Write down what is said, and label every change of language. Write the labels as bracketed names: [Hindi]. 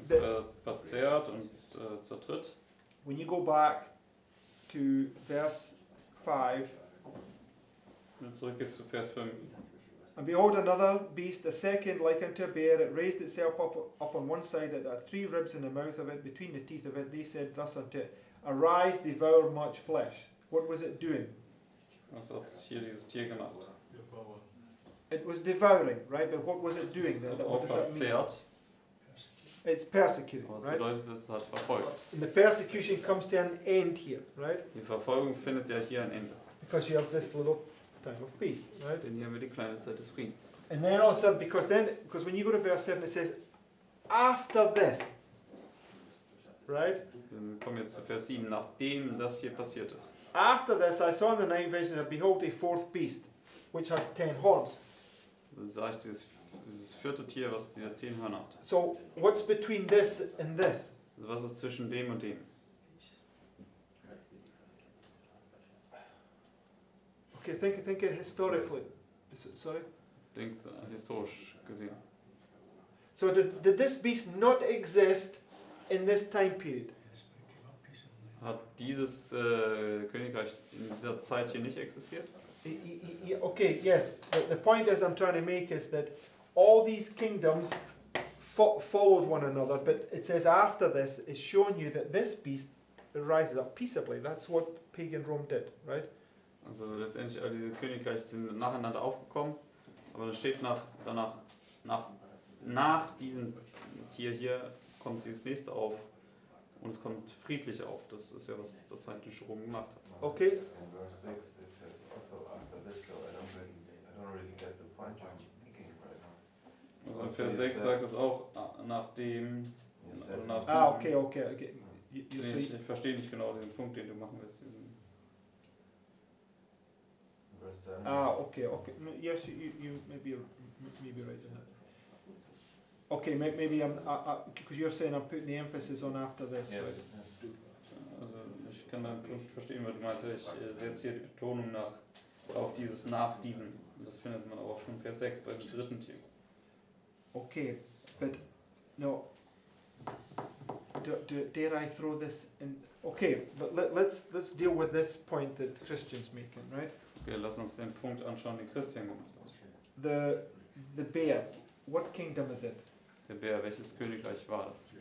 [German] Es wird verzehrt und zertritt. [English] when you go back to verse 5, [German] Wenn du zurückgehst zu Vers 5. [English] and behold, another beast, a second like unto a bear, it raised itself up on one side, it had 3 ribs in the mouth of it, between the teeth of it. They said thus unto it, Arise, devour much flesh. What was it doing? [German] Was hat hier dieses Tier gemacht? [English] It was devouring, right? But what was it doing then? [German] Hat [English] What [German] auch [English] does that mean? [German] verzehrt. [English] It's persecuting, [German] Was [English] right? [German] bedeutet das? Es hat verfolgt. [English] And the persecution comes to an end here, right? [German] Die Verfolgung findet ja hier ein Ende. [English] Because you have this little time of peace, right? [German] Denn hier haben wir die kleine Zeit des Friedens. [English] And then all of a sudden, because when you go to verse 7, it says, after this, right? [German] Wir kommen jetzt zu Vers 7, nachdem das hier passiert ist. [English] After this, I saw in the night vision, and behold, a 4th beast, which has 10 horns. [German] Da sah ich dieses 4. Tier, was diese 10 Hörner hat. [English] So, what's between this and this? [German] Also was ist zwischen dem und dem? [English] Okay, think historically. Sorry? [German] Denkt historisch gesehen. [English] So, did this beast not exist in this time period? [German] Hat dieses Königreich in dieser Zeit hier nicht existiert? [English] Okay, yes. The point is I'm trying to make is that all these kingdoms followed one another, but it says after this is showing you that this beast rises up peaceably. That's what pagan Rome did, right? [German] Also letztendlich all diese Königreiche sind nacheinander aufgekommen, aber dann steht nach diesem Tier hier kommt dieses nächste auf und es kommt friedlich auf. Das ist ja, was das heidnische Rom gemacht hat. [English] Okay. In verse 6 it says also after this, so I don't really get the point you're making right now. [German] Also in Vers 6 sagt es auch nachdem, oder nach Ah, diesem. [English] okay. [German] Ich verstehe nicht genau den Punkt, den du machen willst. [English] Verse 7. Okay. No, yes, you maybe right in that. Okay, maybe I'm because you're saying I'm putting the emphasis on after this. Yes. Right? [German] Also ich kann da nicht verstehen, was du meinst. Ich setze hier die Betonung auf dieses nach diesem. Und das findet man auch schon Vers 6 beim 3. Tier. [English] Okay, but no. Dare I throw this in? Okay, but let's deal with this point that Christian's making, right? [German] Okay, lass uns den Punkt anschauen, den Christian gemacht hat. [English] The bear. What kingdom is it? [German] Der Bär, welches Königreich war das?